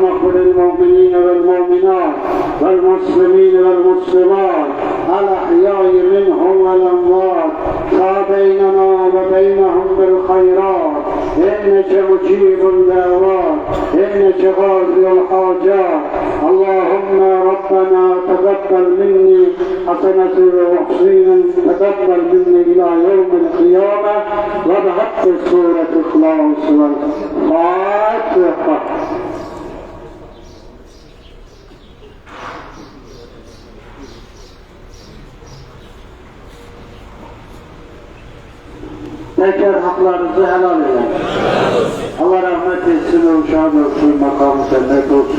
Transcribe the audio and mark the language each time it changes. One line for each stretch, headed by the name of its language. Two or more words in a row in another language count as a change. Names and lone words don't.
Arabic: للمؤمنين والمؤمنات والمسلمين والمسلمات الأحياء منهم والأموات بيننا وبينهم بالخيرات إنك مجيب الدعوات إنك قاضي الحاجات اللهم ربنا تقبل مني حسنة ومحسنا تقبل مني إلى يوم القيامة وبحق سورة إخلاص والفاتحة.
Turkish: Tekrar haklarınızı helal edin. Allah rahmet etsin, uşağın olsun, makamı cennet olsun.